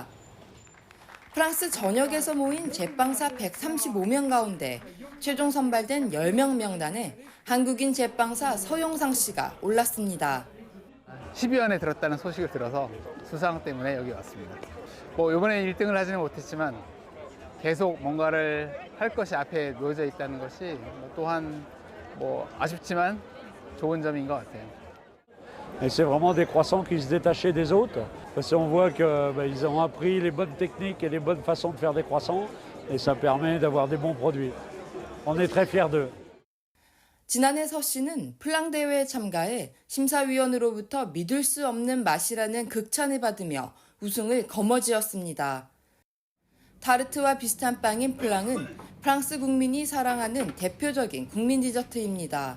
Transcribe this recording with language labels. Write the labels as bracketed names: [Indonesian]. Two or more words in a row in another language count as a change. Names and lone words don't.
[Korean] 프랑스 전역에서 모인 제빵사 135명 가운데 최종 선발된 10명 명단에 한국인 제빵사 서용상 씨가 올랐습니다. 10위 안에 들었다는 소식을 들어서 수상 때문에 여기 왔습니다. 이번에 1등을 하지는 못했지만 계속 뭔가를 할 것이 앞에 놓여져 있다는 것이 또한 아쉽지만 좋은 점인 것 같아요. [French] Et c'est vraiment des croissants qui se détachaient des autres, parce qu'on voit qu'ils ont appris les bonnes techniques et les bonnes façons de faire des croissants, et ça permet d'avoir des bons produits. On est très fiers d'eux. [Korean] 지난해 서 씨는 플랑 대회에 참가해 심사위원으로부터 믿을 수 없는 맛이라는 극찬을 받으며 우승을 거머쥐었습니다. 타르트와 비슷한 빵인 플랑은 프랑스 국민이 사랑하는 대표적인 국민 디저트입니다.